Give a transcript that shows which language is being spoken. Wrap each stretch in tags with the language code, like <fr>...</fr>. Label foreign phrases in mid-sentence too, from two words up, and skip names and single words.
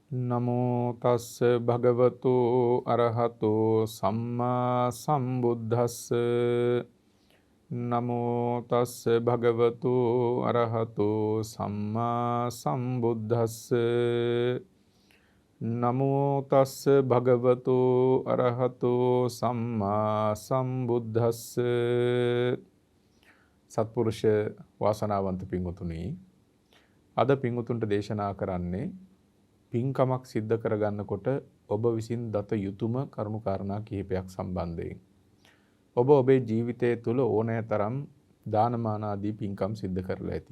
<pi>නමෝ තස්ස භගවතු අරහතෝ සම්මා සම්බුද්දස්ස නමෝ තස්ස භගවතු අරහතෝ සම්මා සම්බුද්දස්ස නමෝ තස්ස භගවතු අරහතෝ සම්මා සම්බුද්දස්ස.</pi> <si>සත්පුරුෂ වාසනාවන්ත පින්වතුනි, අද පින්වතුන්ට දේශනා කරන්නේ පින්කමක් සිද්ධ කරගන්නකොට ඔබ විසින් දත යුතුම කරුණු කාරණා කිහිපයක් සම්බන්ධයෙන්. ඔබ ඔබේ ජීවිතය තුළ ඕනෑ තරම් දානමාන ආදී පින්කම් සිද්ධ කරලා ඇති.</si>